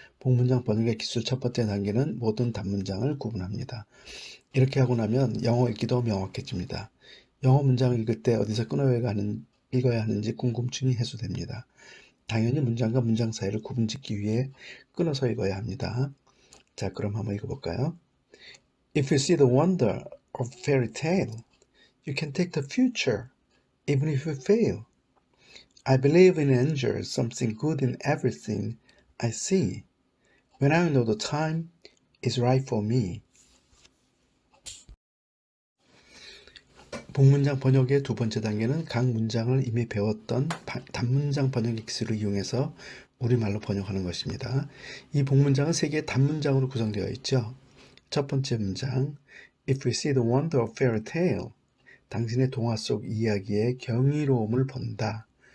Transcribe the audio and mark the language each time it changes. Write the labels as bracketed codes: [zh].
[ko] 복문장 번역의 기술 첫 번째 단계는 모든 단문장을 구분합니다. 이렇게 하고 나면 영어 읽기도 명확해집니다. 영어 문장을 읽을 때 어디서 읽어야 하는지 궁금증이 해소됩니다. 당연히 문장과 문장 사이를 구분짓기 위해 끊어서 읽어야 합니다. 자, 그럼 한번 읽어볼까요? [en] If you see the wonder of fairy tale, you can take the future, even if you fail. I believe in angels, something good in everything I see. When I know the time is right for me. [ko] 복문장 번역의 두 번째 단계는 각 문장을 이미 배웠던 단문장 번역의 기술을 이용해서 우리말로 번역하는 것입니다. 이 복문장은 3개의 단문장으로 구성되어 있죠. 첫 번째 문장, [en] If we see the wonder of fairy tale, [ko] 당신의 동화 속 이야기의 경이로움을 본다.